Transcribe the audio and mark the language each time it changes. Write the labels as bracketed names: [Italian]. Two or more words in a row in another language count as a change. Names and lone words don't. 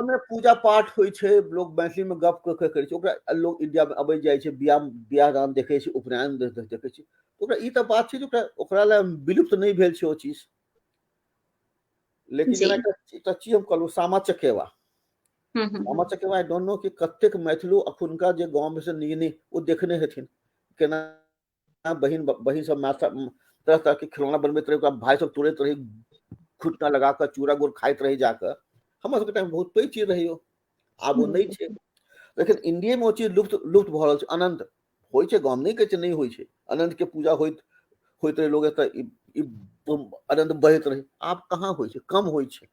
[Maithili] घर में पूजा पाठ होइ छै, लोग मैथिली में गप कऽ के करै छै, ओकरा लोग इंडिया में अबै जाइ छै, बियाह दान देखै छै, उपनयन देखै छै, तऽ ओकरा ई तऽ बात छै जे ओकरा लए विलुप्त नहीं भेल छै ओ चीज। लेकिन जी? जेना एकटा चीज हम कहलहुँ, सामा चकेवा। सामा हम्म। चकेवा [English] I don't know [Maithili] कि कतेक मैथिलो अखुनका जे गाँव में से नहीं ओ देखने हेथिन, केना बहिन बहिन सब तरह तरह के खिलौना बनबैत रहे, ओकरा भाई सब तोड़ैत रहे, घुटना लगा कऽ चूड़ा गुड़ खाइत रही जाकऽ। हमर सबके टाइम बहुत पैघ चीज रहै ओ, आब ओ नहीं छै। लेकिन इंडिया में वो चीज लुप्त लुप्त भऽ रहल छै। अनंत होइ छै, गाँव नहीं कहै छै नहीं होइ छै, अनंत के पूजा होइत रहे, लोग एतऽ अनंत बहैत रहे, आब कहाँ होइ छै, कम होइ छै।